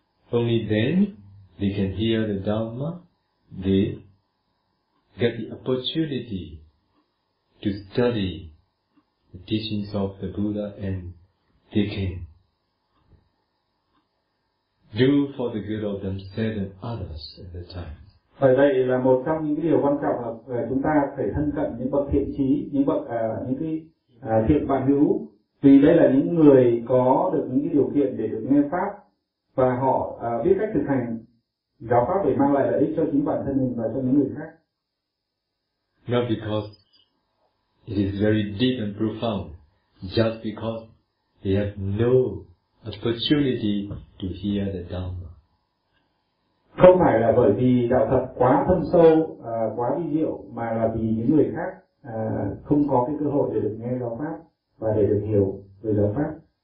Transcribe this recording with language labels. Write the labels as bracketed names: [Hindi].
[English] Only then they can hear the Dharma. They get the opportunity to study the teachings of the Buddha and they can do for the good of themselves and others at the time. [Vietnamese] Bởi vậy là một trong những cái điều quan trọng là chúng ta phải thân cận những bậc thiện trí, những bậc những cái thiện bạn hữu, vì đây là những người có được những cái điều kiện để được nghe pháp và họ biết cách thực hành giáo pháp để mang lại lợi ích cho chính bản thân mình và cho những người khác. [English] Not because it is very deep and profound, just because they have no opportunity to hear the Dhamma. [Vietnamese] Không phải là bởi vì đạo Phật quá thâm sâu, quá vi diệu, mà là vì những người khác không có cái cơ hội để được nghe giáo pháp và để được hiểu về giáo pháp.